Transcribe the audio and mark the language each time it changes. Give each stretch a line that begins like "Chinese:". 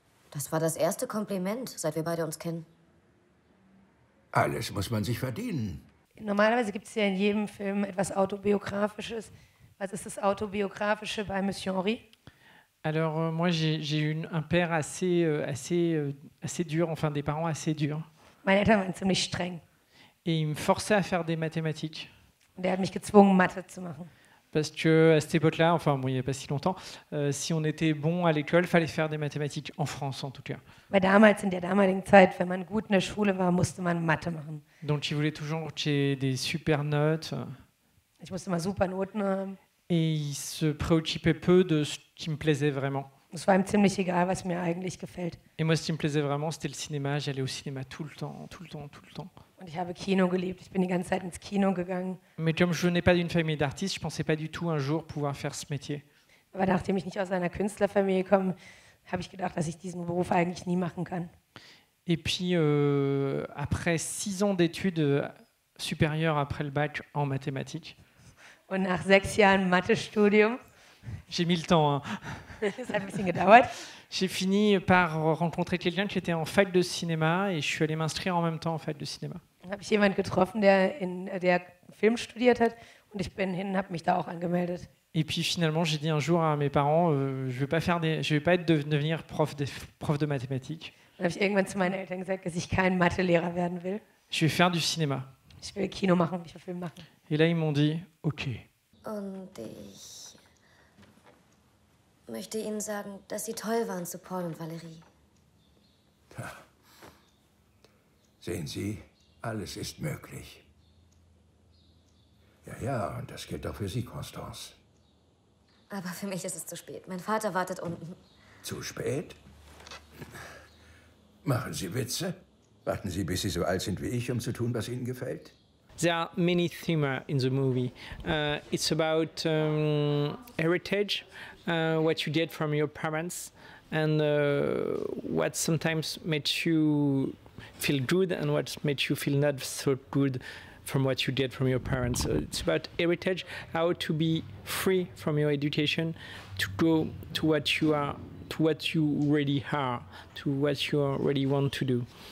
German: Das war das erste Kompliment, seit wir beide uns kennen. Alles muss man sich verdienen. Normalerweise gibt es ja in jedem Film etwas Autobiografisches. Was ist das Autobiografische bei Monsieur Henri?
French: Alors moi j'ai eu un père assez dur, enfin des parents assez durs.
German: Meine Eltern waren ziemlich streng.
French: Et ils me forçaient à faire des mathématiques.
German: Und er hat mich gezwungen, Mathe zu machen.
French: Parce que à cette époque-là, enfin bon, il n'y a pas si longtemps, si on était bon à l'école, fallait faire des mathématiques, en France en tout cas.
German: Weil damals, in der damaligen Zeit, wenn man gut in der Schule war, musste man Mathe machen.
French: Donc il voulait toujours que j'ai des super notes.
German: Ich musste mal super Noten haben.
French: Et il se préoccupait peu de ce qui me plaisait vraiment.
German: Es war ihm ziemlich egal, was mir eigentlich gefällt.
French: Et moi, ce qui me plaisait vraiment, c'était le cinéma. J'allais au cinéma tout le temps, tout le temps, tout le temps.
German: Und ich habe Kino geliebt. Ich bin die ganze Zeit ins Kino gegangen.
French: Mais comme je venais pas d'une famille d'artistes, je pensais pas du tout un jour pouvoir faire ce métier.
German: Aber nachdem ich nicht aus einer Künstlerfamilie komme, habe ich gedacht, dass ich diesen Beruf eigentlich nie machen kann.
French: Et puis, après 6 ans d'études supérieures après le bac en mathématiques.
German: Und nach 6 Jahren Mathestudium.
French: J'ai mis le temps. Hein.
German: Das hat ein bisschen gedauert.
French: J'ai fini par rencontrer quelqu'un qui était en fac de cinéma et je suis allé m'inscrire en même temps en fac de cinéma.
German: Dann habe ich jemanden getroffen, der Film studiert hat, und ich bin hin und habe mich da auch angemeldet.
French: Et puis finalement, j'ai dit un jour à mes parents, je vais pas devenir prof de mathématiques.
German: Dann habe ich irgendwann zu meinen Eltern gesagt, dass ich kein Mathelehrer werden will.
French: Je vais faire du cinéma.
German: Ich will Kino machen, ich will Film machen.
French: Et là, ils m'ont dit, OK.
German: Und ich möchte Ihnen sagen, dass Sie toll waren zu Paul und Valerie. Ja. Sehen Sie, alles ist möglich. Ja, ja, und das gilt auch für Sie, Constance. Aber für mich ist es zu spät. Mein Vater wartet unten. Zu spät? Machen Sie Witze? Warten Sie, bis Sie so alt sind wie ich, um zu tun, was Ihnen gefällt?
English: There are many themes in the movie. It's about heritage, what you get from your parents, and what sometimes makes you feel good and what makes you feel not so good from what you get from your parents. So it's about heritage, how to be free from your education, to go to what you are, to what you really are, to what you really want to do.